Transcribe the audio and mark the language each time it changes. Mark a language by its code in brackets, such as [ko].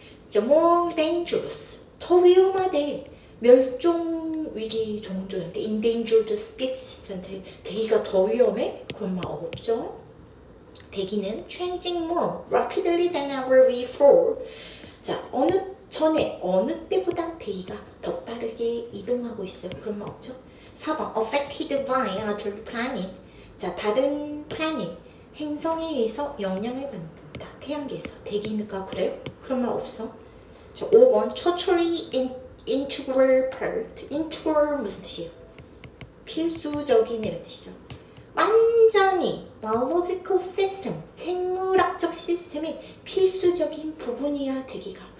[ko] 자, [en] more dangerous, [ko] 더 위험하대. 멸종 위기 종들한테 endangered species한테 대기가 더 위험해? 그런 말 없죠. [en] 대기는 changing more rapidly than ever before. [ko] 자, 어느 때보다 대기가 더 빠르게 이동하고 있어요. 그런 말 없죠? [en] 4번 affected by other planet. [ko] 자, 다른 planet, 행성에 의해서 영향을 받는다. 태양계에서. 대기가 그래요? 그런 말 없어. 자, 5번 [en] totally integral part. [ko] integral 무슨 뜻이에요? 필수적인 이런 뜻이죠. 완전히 biological system, 생물학적 시스템의 필수적인 부분이야 대기가.